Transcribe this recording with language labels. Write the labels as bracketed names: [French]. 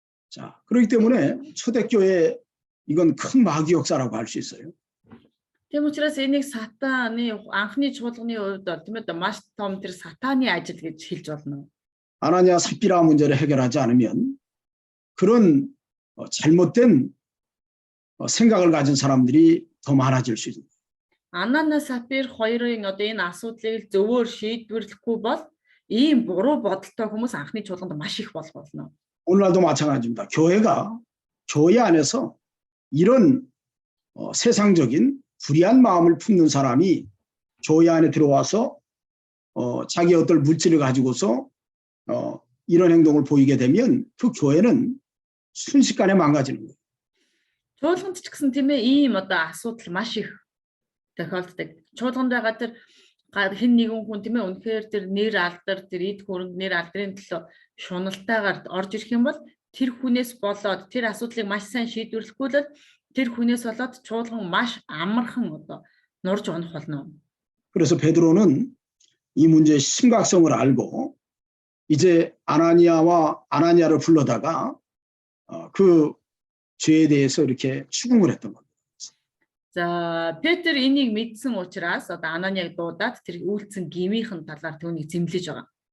[Korean] 자, 그렇기 때문에 초대교회 이건 큰 마귀 역사라고 할 수 있어요. [Mongolian] Тийм учраас энийг сатаны анхны чуулганы хувьд тийм ээ маш том тэр сатаны ажил гэж хэлж болно. [Korean] 아나니아 삽비라 문제를 해결하지 않으면 그런 잘못된 생각을 가진 사람들이 더 많아질 수 있습니다. [Mongolian] Ананияс Сапфир хоёрын одоо энэ асуудлыг зөвөр шийдвэрлэхгүй бол ийм буруу бодолтой хүмүүс анхны чуулганд маш их болох болно. [Korean] 오늘날도 마찬가지입니다. 교회 안에서 이런 세상적인 불의한 마음을 품는 사람이 교회 안에 들어와서 자기 어떤 물질을 가지고서 이런 행동을 보이게 되면 그 교회는 순식간에 망가지는 거예요. [Mongolian] Чуулганд ч гэсэн тийм ээ ийм одоо асуудал маш их тохиолддог. Чуулганд байгаа тэр хэн нэгэн хүн тийм ээ үнэхээр тэр нэр алдар тэр эд хөрөнгө нэр алдрын төлөө шуналтайгаар орж ирэх юм бол тэр хүнээс болоод тэр асуудлыг маш сайн шийдвэрлэхгүй л тэр хүнээс болоод чуулган маш амархан одоо нурж унах болно. [Korean] 그래서 베드로는 이 문제의 심각성을 알고 이제 아나니아를 불러다가 그 죄에 대해서 이렇게 추궁을 했던 겁니다. [Mongolian] За Петр энийг мэдсэн учраас одоо Ананияг дуудаад тэр үйлцэн гмийнхэн талаар түүнийг зэмлэж байгаа.